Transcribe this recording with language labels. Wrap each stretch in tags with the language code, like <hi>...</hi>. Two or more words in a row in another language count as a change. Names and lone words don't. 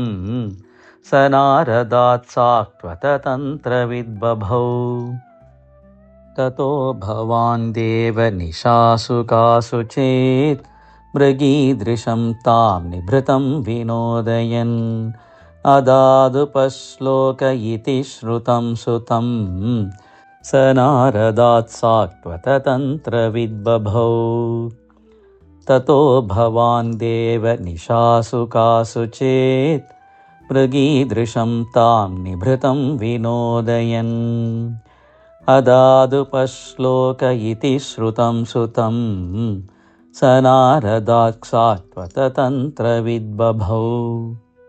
<sa>സ നാരദാത് സാത്വത തന്ത്ര വിദ് ബഭൗ. തതോ ഭവാൻ ദേവ നിശാസു കാസുചിത്. മൃഗീദൃശം താം നിഭൃതം വിനോദയൻ. अदादुपश्लोक इति श्रुतं सुतं स नारदात् सात्वततन्त्रविद्बभौ ततो भवान् देव निशासु कासु चेत् मृगीदृशं तां निभृतं विनोदयन् अदादुपश्लोक इति श्रुतं सुतं स नारदात् सात्वततन्त्रविद्बभौ</sa>